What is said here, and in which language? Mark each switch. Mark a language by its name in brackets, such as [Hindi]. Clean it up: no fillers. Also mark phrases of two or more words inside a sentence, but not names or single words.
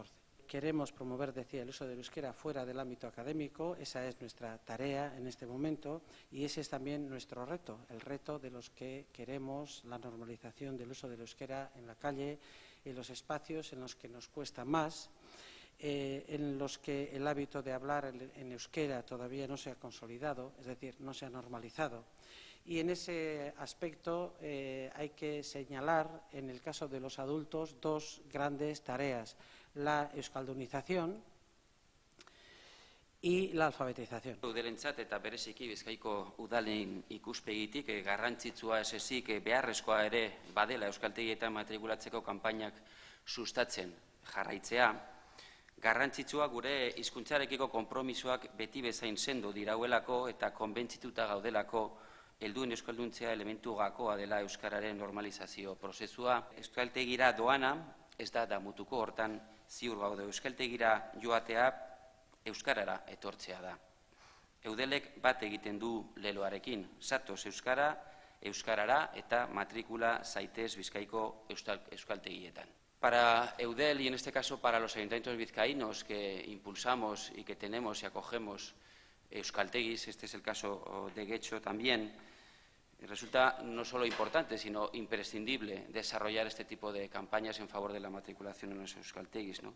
[Spanish] Queremos promover, decía, el uso del euskera fuera del ámbito académico, esa es nuestra tarea en este momento y ese es también nuestro reto, el reto de los que queremos la normalización del uso del euskera en la calle, en los espacios en los que nos cuesta más, en los que el hábito de hablar en euskera todavía no se ha consolidado, es decir, no se ha normalizado. Y en ese aspecto hay que señalar, en el caso de los adultos, dos grandes tareas: la euskaldunización y la alfabetización. [Basque] Udalentzat eta bereziki Bizkaiko udalen ikuspegitik garrantzitsua ez ezik beharrezkoa ere badela euskaltegietan matrikulatzeko kanpainak sustatzen jarraitzea. Garrantzitsua gure hizkuntzarekiko konpromisoak beti bezain sendo dirauelako eta konbentzituta gaudelako helduen euskalduntzea elementu gakoa dela euskararen normalizazio prozesua. Euskaltegira doana ez da damutuko, hortan ziur gaude. Euskaltegira joatea euskarara etortzea da. Eudelek bat egiten du leloarekin, Zatoz Euskara, euskarara eta matrikula zaitez Bizkaiko euskaltegietan. [Spanish] Para Eudel y en este caso para los ayuntamientos vizcaínos que impulsamos y que tenemos y acogemos euskaltegis, este es el caso de Getxo también, resulta no solo importante, sino imprescindible desarrollar este tipo de campañas en favor de la matriculación en los euskaltegis, ¿no?